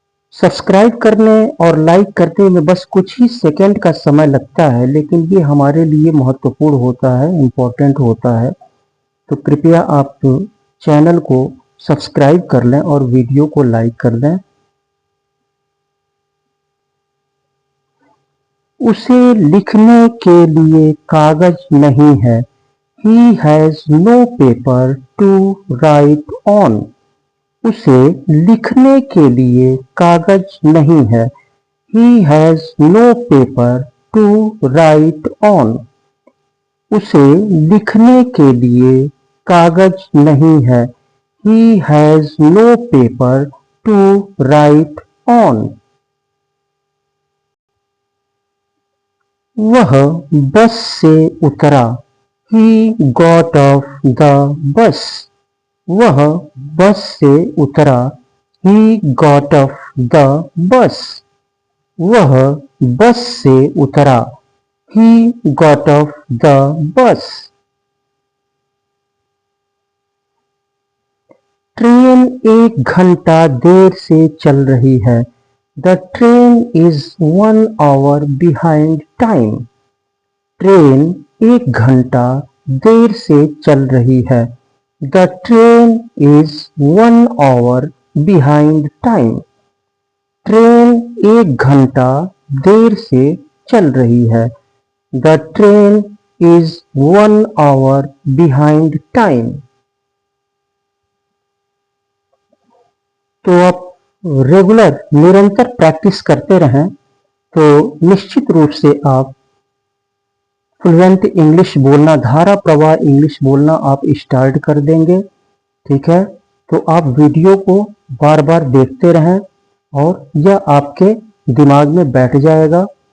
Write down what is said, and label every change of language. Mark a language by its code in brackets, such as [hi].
[hi] Subscribe करने और like करने में बस कुछ ही सेकंड का समय लगता है, लेकिन ये हमारे लिए महत्वपूर्ण होता है, इम्पोर्टेंट होता है। तो कृपया आप चैनल को सब्सक्राइब कर लें और वीडियो को लाइक कर दें। उसे लिखने के लिए कागज नहीं है। [en] He has no paper to write on. [hi] उसे लिखने के लिए कागज नहीं है। [en] He has no paper to write on. [hi] उसे लिखने के लिए कागज नहीं है। [en] He has no paper to write on. [hi] वह बस से उतरा। [en] He got off the bus. [hi] वह बस से उतरा। [en] He got off the bus. [hi] वह बस से उतरा। [en] He got off the bus. [hi] Train 1 घंटा देर से चल रही है। [en] The train is 1 hour behind time. [hi] Train 1 घंटा देर से चल रही है। [en] The train is 1 hour behind time. [hi] Train 1 घंटा देर से चल रही है। [en] The train is 1 hour behind time. [hi] तो आप रेगुलर निरंतर प्रैक्टिस करते रहें तो निश्चित रूप से आप फ्लुएंट इंग्लिश बोलना, धारा प्रवाह इंग्लिश बोलना आप स्टार्ट कर देंगे। ठीक है, तो आप वीडियो को बार बार देखते रहें और यह आपके दिमाग में बैठ जाएगा।